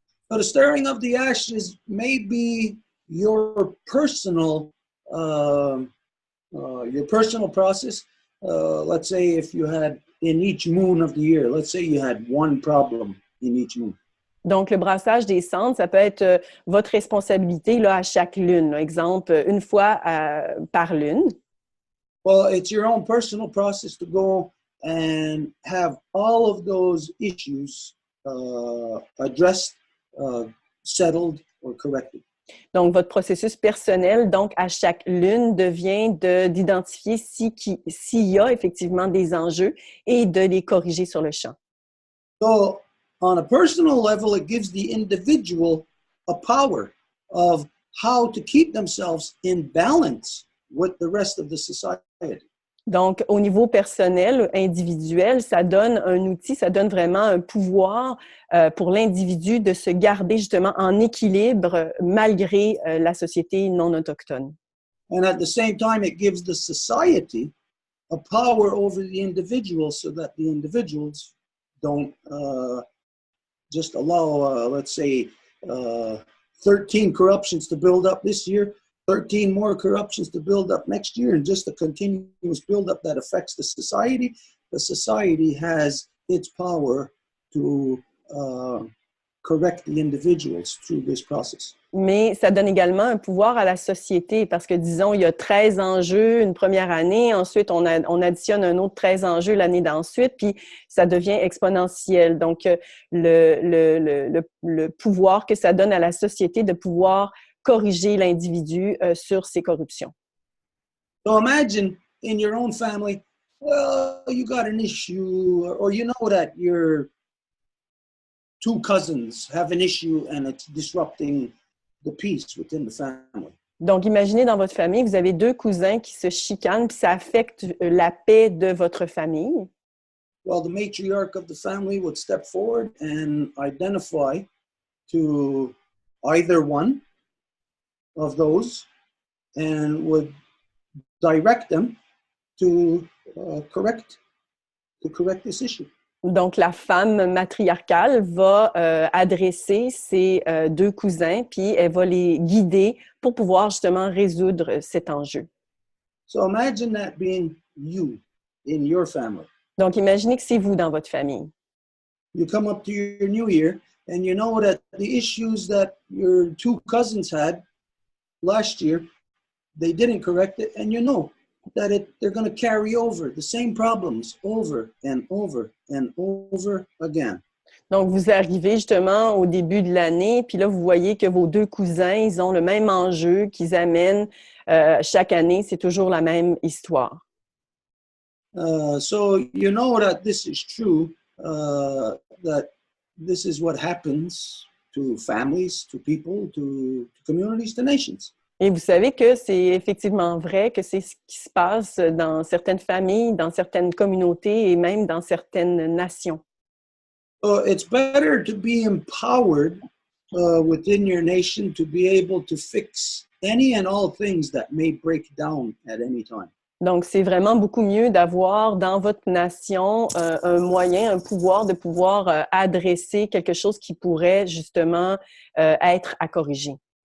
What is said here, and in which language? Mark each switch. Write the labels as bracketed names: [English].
[English] So the stirring of the ashes may be your personal process. Let's say if you had in each moon of the year, let's say you had one problem in each moon. [French] Donc, le brassage des cendres, ça peut être votre responsabilité là, à chaque lune. Là. Exemple, une fois par lune. [English] Well, it's your own personal process to go and have all of those issues addressed, settled, or corrected. [French] Donc, votre processus personnel, donc, à chaque lune, devient d'identifier s'il y a effectivement des enjeux et de les corriger sur le champ. [English] So, on a personal level, it gives the individual a power of how to keep themselves in balance with the rest of the society. [French] Donc, au niveau personnel, individuel, ça donne un outil, ça donne vraiment un pouvoir pour l'individu de se garder justement en équilibre malgré la société non autochtone. [English] And at the same time, it gives the society a power over the individual so that the individuals don't just allow, let's say, 13 corruptions to build up this year, 13 more corruptions to build up next year, and just a continuous buildup that affects the society. The society has its power to correct the individuals through this process. [French] Mais ça donne également un pouvoir à la société parce que, disons, il y a 13 enjeux une première année, ensuite on additionne un autre 13 enjeux l'année d'ensuite, puis ça devient exponentiel. Donc, le pouvoir que ça donne à la société de pouvoir corriger l'individu sur ses corruptions. [English] So imagine in your own family, well, you got an issue, or you know that your two cousins have an issue and it's disrupting the peace within the family. [French] Donc, imaginez dans votre famille, vous avez deux cousins qui se chicanent, puis ça affecte la paix de votre famille. [English] Well, the matriarch of the family would step forward and identify to either one of those and would direct them to correct this issue. [French] Donc, la femme matriarcale va adresser ses deux cousins, puis elle va les guider pour pouvoir justement résoudre cet enjeu. [English] So imagine that being you in your family. [French] Donc, imaginez que c'est vous dans votre famille. [English] You come up to your new year and you know that the issues that your two cousins had last year, they didn't correct it, and you know that they're going to carry over the same problems over and over and over again. [French] Donc, vous arrivez justement au début de l'année, puis là, vous voyez que vos deux cousins, ils ont le même enjeu qu'ils amènent chaque année. C'est toujours la même histoire. [English] So you know that this is true, that this is what happens to families, to people, to communities, to nations. [French] Et vous savez que c'est effectivement vrai, que c'est ce qui se passe dans certaines familles, dans certaines communautés et même dans certaines nations. [English] So it's better to be empowered within your nation to be able to fix any and all things that may break down at any time. [French] Donc, c'est vraiment beaucoup mieux d'avoir dans votre nation un moyen, un pouvoir de pouvoir adresser quelque chose qui pourrait justement être à corriger.